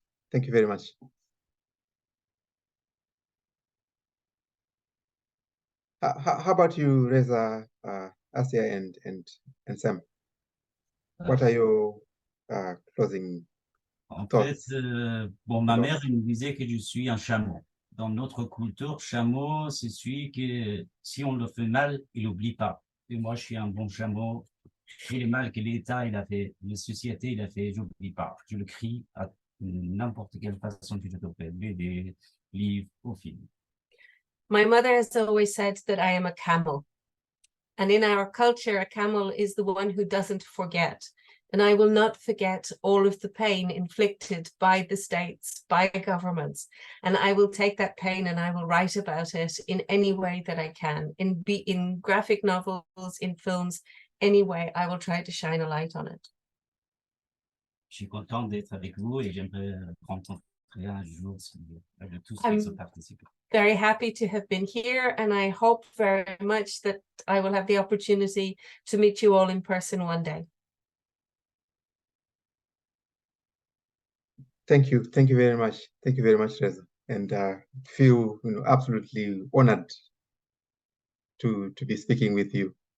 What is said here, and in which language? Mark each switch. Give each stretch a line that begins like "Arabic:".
English: Thank you very much. How about you, Reza, Asia, and Sam? What are your closing
French: En
English: thoughts?
French: fait, bon, ma mère, elle me disait que je suis un chameau. Dans notre culture, chameau, c'est celui que si on le fait mal, il n'oublie pas. Et moi, je suis un bon chameau. Tout le mal que l'État il a fait, la société il a fait, je n'oublie pas. Je le crie à n'importe quelle façon que je te fais, des livres, au film.
English: My mother has always said that I am a camel. And in our culture, a camel is the one who doesn't forget. And I will not forget all of the pain inflicted by the states, by governments. And I will take that pain and I will write about it in any way that I can, in graphic novels, in films, any way, I will try to shine a light on it.
French: Je suis content d'être avec vous et j'aimerais rencontrer un jour de tous ceux qui sont participants.
English: Very happy to have been here, and I hope very much that I will have the opportunity to meet you all in person one day. Thank you very much. Thank you very much, Reza, and feel absolutely honored to be speaking with you.